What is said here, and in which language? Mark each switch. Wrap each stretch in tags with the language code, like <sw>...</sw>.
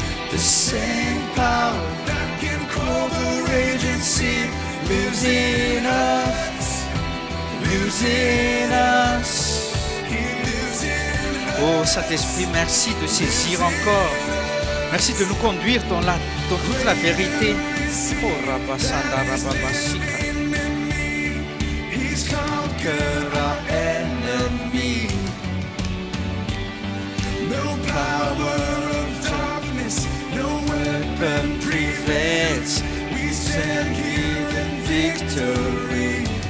<en>The same power that can calm the raging sea lives in us, lives in us.</en> <fr>Oh Saint-Esprit, merci de saisir encore. Merci de nous conduire dans toute la vérité. Oh Rabasanda Rababasika.</fr> <en>He's conquered our enemy. No power of darkness, no weapon prevails. We stand here in victory.</en>